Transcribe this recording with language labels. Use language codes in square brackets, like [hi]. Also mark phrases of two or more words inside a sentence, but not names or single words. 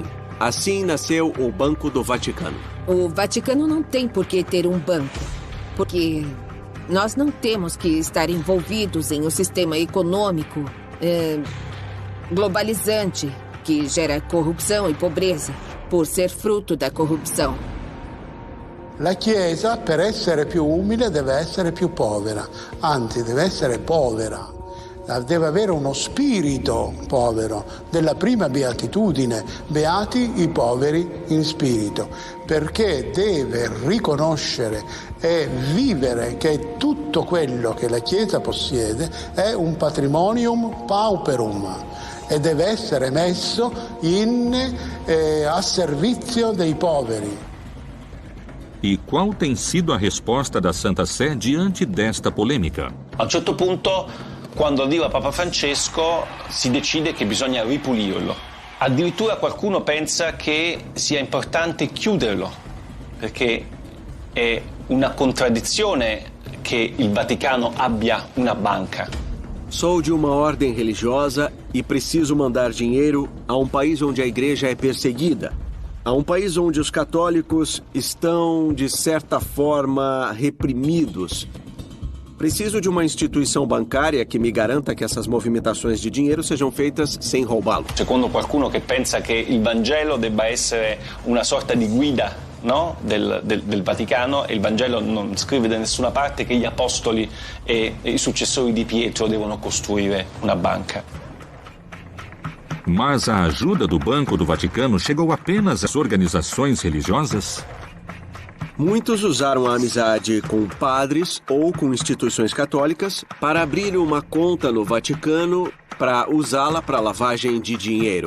[pt] Assim nasceu o Banco do Vaticano. O Vaticano não tem por que ter um banco, porque nós não temos que estar envolvidos em um sistema econômico globalizante que gera corruzione e pobreza por ser frutto da corruzione. [it] La Chiesa, per essere più umile, deve essere più povera, anzi deve essere povera, deve avere uno spirito povero, della prima beatitudine, beati i poveri in spirito, perché deve riconoscere e vivere che tutto quello che la Chiesa possiede è un [la] patrimonium pauperum [it] e deve essere messo a servizio dei poveri. [pt] E qual tem sido a risposta da Santa Sé diante desta polêmica? [it] A un certo punto, quando arriva Papa Francesco, si decide che bisogna ripulirlo. Addirittura qualcuno pensa che sia importante chiuderlo, perché è una contraddizione che il Vaticano abbia una banca. [pt] Sou de uma ordem religiosa e preciso mandar dinheiro a um país onde a igreja é perseguida. A um país onde os católicos estão, de certa forma, reprimidos. Preciso de uma instituição bancária que me garanta que essas movimentações de dinheiro sejam feitas sem roubá-lo. [it] Secondo qualcuno che pensa che il Vangelo debba essere una sorta di guida, no? del Vaticano, e il Vangelo non scrive da nessuna parte che gli apostoli e i successori di Pietro devono costruire una banca. [pt] Mas a ajuda do Banco do Vaticano chegou apenas às organizações religiosas? Muitos usaram a amizade com padres ou com instituições católicas para abrir uma conta no Vaticano para usá-la para lavagem de dinheiro.